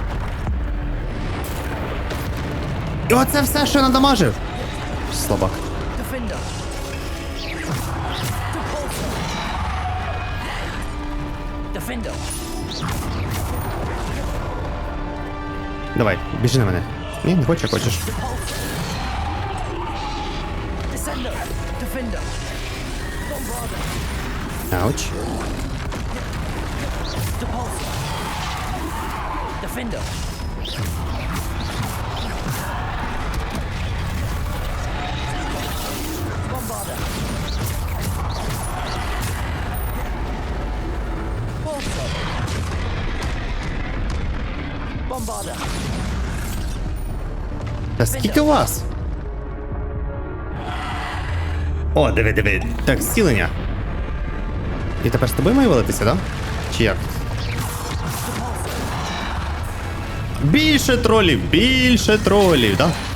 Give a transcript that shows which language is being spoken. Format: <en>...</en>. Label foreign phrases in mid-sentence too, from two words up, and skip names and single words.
<uk>І оце все, що я надамажив. Слабак. Defender. Defender. Давай, біжи на мене. Ні, не хочеш, хочеш. Descender. Defender. Bombarder. Ауч. Depulsor. Defender. Bombarder. Depulsor. Bombarder. Та скільки у вас? О, диви. Так, зцілення. І тепер з тобою маю валитися, да? Чи як? Більше тролів, да?</uk>